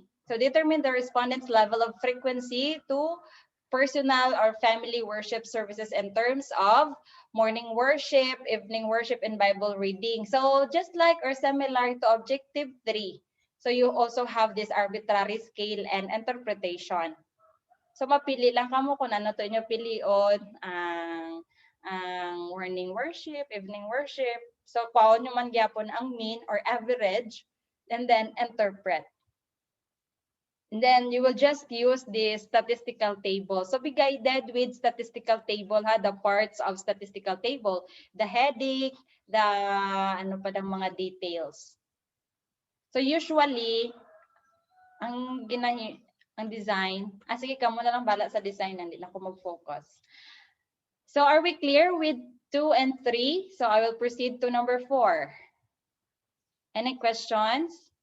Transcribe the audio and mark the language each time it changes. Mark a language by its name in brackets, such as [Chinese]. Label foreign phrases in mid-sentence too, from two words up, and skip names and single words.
[English] So, determine the respondent's level of frequency to personal or family worship services in terms of morning worship, evening worship, and Bible reading. So, just like or similar to objective 3. So, you also have this arbitrary scale and interpretation. So, [Hiligaynon] mapili lang kamo kung ano to inyo pilion, ang [English] morning worship, evening worship. So, [Hiligaynon] paon nyo man gyapon ang [English] mean or average, and then interpret. And then you will just use the statistical table. So, be guided with statistical table, ha, the parts of statistical table, the heading, the [Hiligaynon] ano pa ng mga [English] details. [Hiligaynon] So, usually, ang design, sige ka muna lang bala sa design, hindi na ako mag-focus. [English] So are we clear with 2 and 3? So I will proceed to number 4. Any questions?